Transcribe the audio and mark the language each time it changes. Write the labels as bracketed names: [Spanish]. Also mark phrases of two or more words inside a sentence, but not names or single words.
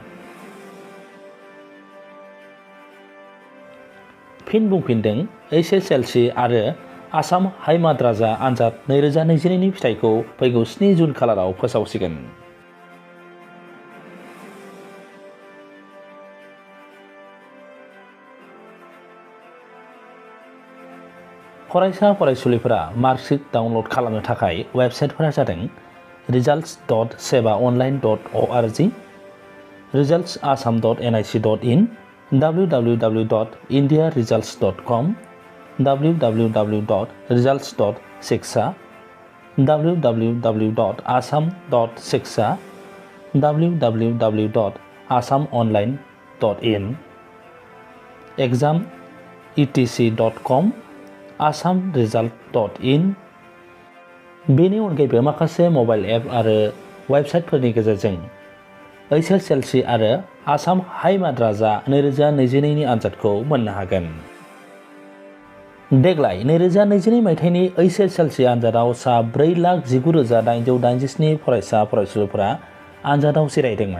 [Bodo] फिन बुंफिनदों HSLC आरो आसाम हाइ माद्रासा आनजाद 2022 नि फिथाइखौ फैगौ 7 जुन खालाराव फोसावसिगोन। फरायसा फरायसुलिफोरा [English] marksheet download [Bodo] खालामनो थाखाय वेबसाइटफोरा जादों results.sebaonline.org, resultsassam.nic.in, www.indiaresults.com, www.results.shiksha, www.assam.shiksha, www.assamonline.in, exam.etc.com, assamresult.in। बेनि अनगायैबो माखासे [English] mobile app [Bodo] आरो वेबसाइटफोरनि गेजेरजों HSLC आरो आसाम हाइ माद्रासा 2022 नि आनजादखौ मोननो हागोन। देग्लाय 2022 मायथाइनि HSLC आनजादाव सा 4,19,887 फरायसा फरायसुलिफोरा आनजादाव जिरायदोंमोन।